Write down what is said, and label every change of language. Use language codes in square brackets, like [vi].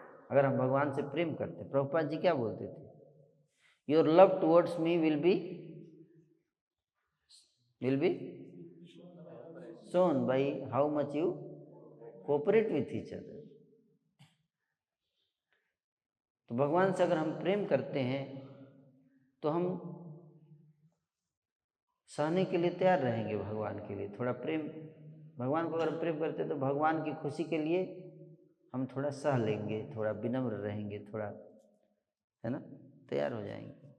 [hi] अगर हम भगवान से प्रेम करते, प्रभुपाद जी क्या बोलते थे? [en] Your love towards me will be shown by how much you cooperate with each other। [hi] तो भगवान से अगर हम प्रेम करते हैं तो हम सहने के लिए तैयार रहेंगे। भगवान के लिए थोड़ा प्रेम, भगवान को अगर प्रेम करते हैं तो भगवान की खुशी के लिए हम थोड़ा सह लेंगे, थोड़ा विनम्र रहेंगे, थोड़ा, है ना, तैयार हो जाएंगे।